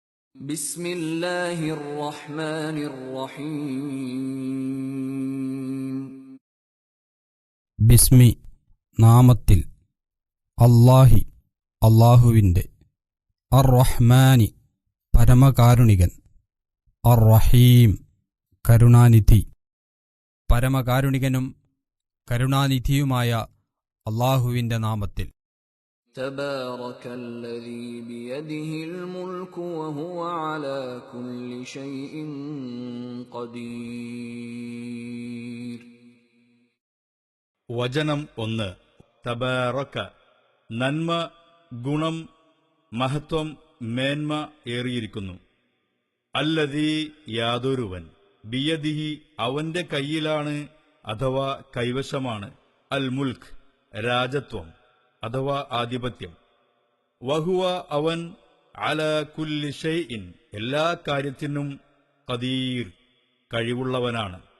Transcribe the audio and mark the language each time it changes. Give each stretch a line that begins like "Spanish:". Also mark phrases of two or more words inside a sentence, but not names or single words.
Arabic: بسم الله الرحمن الرحيم
Malayalam: ബിസ്മി നാമത്തിൽ അല്ലാഹി അല്ലാഹുവിൻ്റെ അർ-റഹ്മാനി പരമകാരുണികൻ അർ-റഹീം കരുണാനിധി പരമകാരുണികനും കരുണാനിധിയുമായ അല്ലാഹുവിൻ്റെ നാമത്തിൽ
Arabic: تبارك الذي بيده الملك وهو على كل شيء قدير
Malayalam: വചനം 1. തബാറക, നന്മ, ഗുണം, മഹത്വം, മേന്മ ഏറിയിരിക്കുന്നു. അല്ലദീ, യാതൊരുവൻ, ബിയദിഹി, അവന്റെ കയ്യിലാണ് അഥവാ കൈവശമാണ്,
Arabic: الملك,
Malayalam: രാജത്വം അഥവാ ആധിപത്യം, വഹുവ അവൻ,
Arabic: على كل شيء,
Malayalam: എല്ലാ കാര്യത്തിനും, ഖദീർ, കഴിവുള്ളവനാണ്.